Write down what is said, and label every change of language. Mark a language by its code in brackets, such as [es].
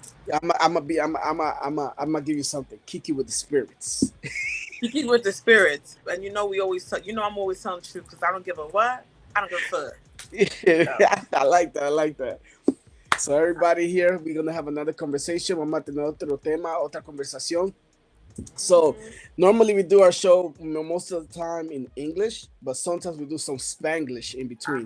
[en] I'm gonna give you something. Kiki with the spirits. You keep with the spirits, and we always. I'm always telling the truth because I don't give a what. I don't give a fuck. So, I like that. I like that. So everybody here, we're gonna have another conversation. [es] Vamos a tener otro tema, otra conversación. [en] So mhm. normally we do our show most of the time in English, but sometimes we do some Spanglish in between.